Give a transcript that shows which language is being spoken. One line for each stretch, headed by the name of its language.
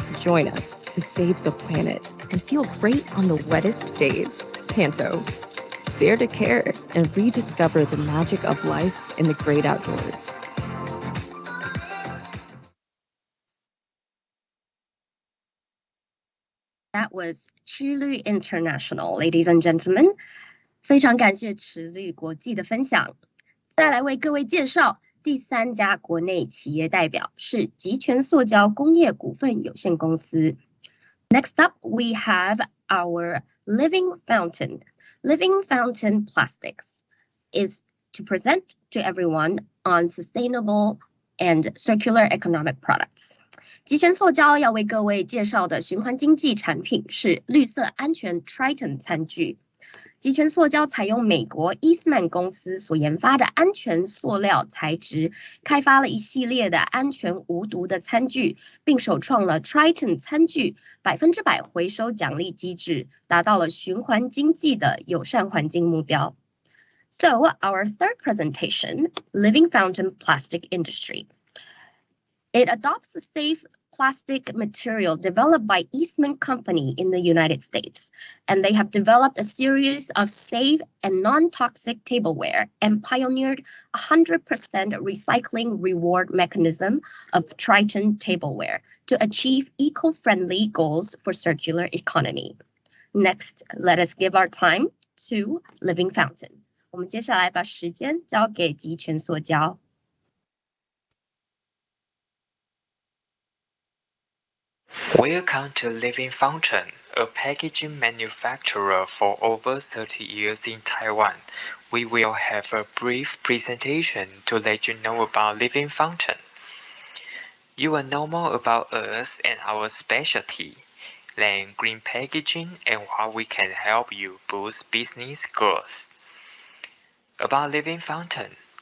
English: Join us to save the planet and feel great on the wettest days. Panto. Dare to care and rediscover the magic of life in the great outdoors. That was 池绿 International, ladies and gentlemen.
Chinese: 非常感谢池绿国际的分享。再来为各位介绍第3家国内企业代表是集全塑胶工业股份有限公司。
English: Next up, we have our Living Fountain. Living Fountain Plastics is to present to everyone on sustainable and circular economic products.
Chinese: 集全塑胶要为各位介绍的循环经济产品是绿色安全 Triton 餐具。集全塑胶采用美国 Eastman 公司所研发的安全塑料材质，开发了一系列的安全无毒的餐具，并首创了 Triton 餐具100%回收奖励机制，达到了循环经济的友善环境目标。
English: So, our third presentation, Living Fountain Plastic Industry. It adopts a safe plastic material developed by Eastman Company in the United States, and they have developed a series of safe and non-toxic tableware and pioneered 100% recycling reward mechanism of Triton tableware to achieve eco-friendly goals for circular economy. Next, let us give our time to Living Fountain.
Chinese: 我们接下来把时间交给集全塑胶。
English: Welcome to Living Fountain, a packaging manufacturer for over 30 years in Taiwan. We will have a brief presentation to let you know about Living Fountain. You will know more about us and our specialty, then green packaging and how we can help you boost business growth. About Living Fountain,